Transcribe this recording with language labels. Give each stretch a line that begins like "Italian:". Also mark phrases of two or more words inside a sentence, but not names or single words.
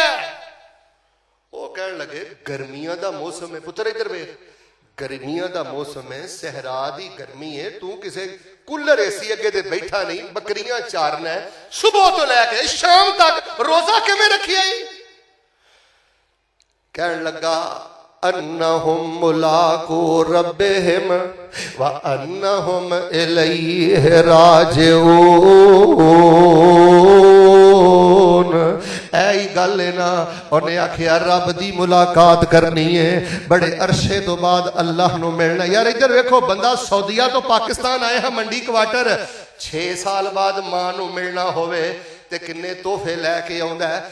Punjabi: وہ کہن لگے گرمیاں دا موسم ہے پتر، ادھر ویکھ گرمیاں دا موسم ہے، صحرا دی گرمی ہے، تو کسے کولر اے سی اگے تے بیٹھا نہیں، بکریاں چارنا ہے، صبح تو لیکے شام تک روزہ کیویں رکھیا? کہن لگا
Arabic: أنهم ملاقو ربهم وأنهم إليه راجعون.
Punjabi: اے گل ہے نا، اوہنے آکھیا رب دی ملاقات کرنی ہے، بڑے عرصے تو بعد اللہ نوں ملنا. یار ادھر ویکھو، بندہ سعودیہ تو پاکستان آئے ہیں منڈی کوارٹر، 6 سال بعد ماں نوں ملنا ہووے، تے کنے تحفے لیکے آؤندا ہے.